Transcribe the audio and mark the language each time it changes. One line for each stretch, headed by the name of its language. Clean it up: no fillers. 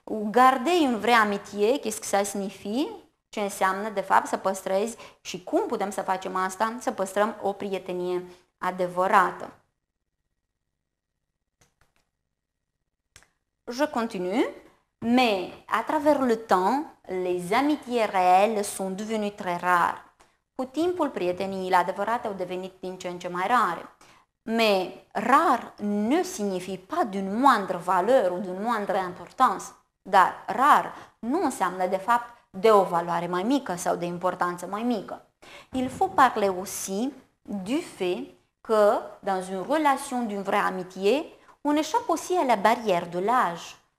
French: Garder une vraie amitié, qu'est-ce que ça signifie?
Romanian: Ce înseamnă de fapt să păstrezi și cum putem să facem asta? Să păstrăm o prietenie adevărată.
French: Je continue, mais à travers le temps, les amitiés réelles sont devenues très rares.
Romanian: Cu timpul, prieteniile adevărate au devenit din ce în ce mai rare.
French: Mais rare ne signifie pas d'une moindre valeur ou d'une moindre importance.
Romanian: Dar rar nu înseamnă de fapt de o valoare mai mică sau de importanță mai mică.
French: Il faut parler aussi du fait que dans une relation d'une vraie amitié, on échappe aussi à la barrière de l'âge.